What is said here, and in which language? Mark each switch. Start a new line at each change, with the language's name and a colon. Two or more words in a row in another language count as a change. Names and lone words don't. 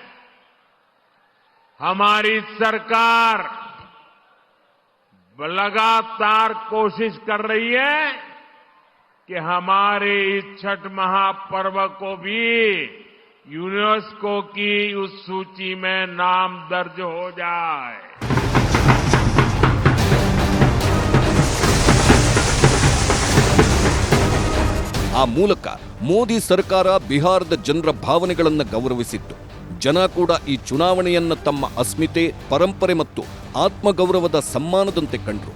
Hindi: हमारी सरकार लगातार कोशिश कर रही है कि हमारे इस छठ महापर्व को भी यूनेस्को की उस सूची में नाम दर्ज हो जाए।
Kannada: ಆ ಮೂಲಕ ಮೋದಿ ಸರ್ಕಾರ ಬಿಹಾರದ ಜನರ ಭಾವನೆಗಳನ್ನು ಗೌರವಿಸಿತ್ತು. ಜನ ಕೂಡ ಈ ಚುನಾವಣೆಯನ್ನ ತಮ್ಮ ಅಸ್ಮಿತೆ, ಪರಂಪರೆ ಮತ್ತು ಆತ್ಮಗೌರವದ ಸಮ್ಮಾನದಂತೆ ಕಂಡ್ರು.